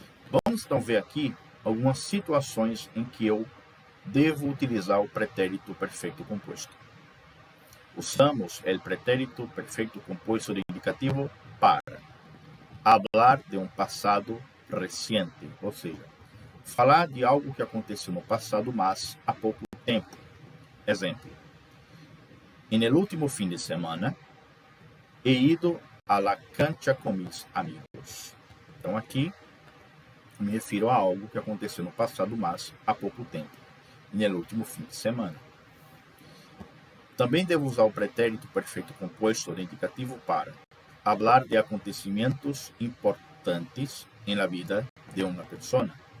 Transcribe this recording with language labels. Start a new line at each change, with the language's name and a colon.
Portuguese: Vamos então ver aqui algumas situações em que eu devo utilizar o pretérito perfeito composto. Usamos o pretérito perfeito composto de indicativo para hablar de um passado reciente, ou seja, falar de algo que aconteceu no passado, mas há pouco tempo.
Spanish: Exemplo: en el último fin de semana he ido a la cancha con mis amigos.
Portuguese: Então aqui me refiro a algo que aconteceu no passado, mas há pouco tempo, en el último fim de semana. Também devo usar o pretérito perfeito composto de indicativo para hablar de acontecimentos importantes en la vida de una persona.